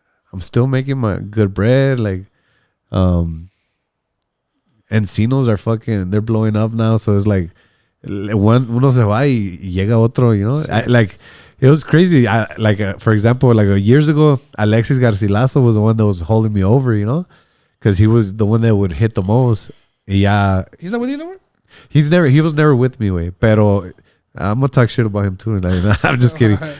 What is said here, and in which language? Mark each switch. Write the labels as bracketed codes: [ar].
[en] I'm still making my good bread. Like, Encinos are they're blowing up now. So it's like, [es] uno se va y llega otro, Sí. [en] It was crazy. For example, years ago, Alexis Garcilaso was the one that was holding me over, because he was the one that would hit the most. He's not with you no more? He was never with me, way. [es] Pero [en] I'm gonna talk shit about him too. I'm just kidding.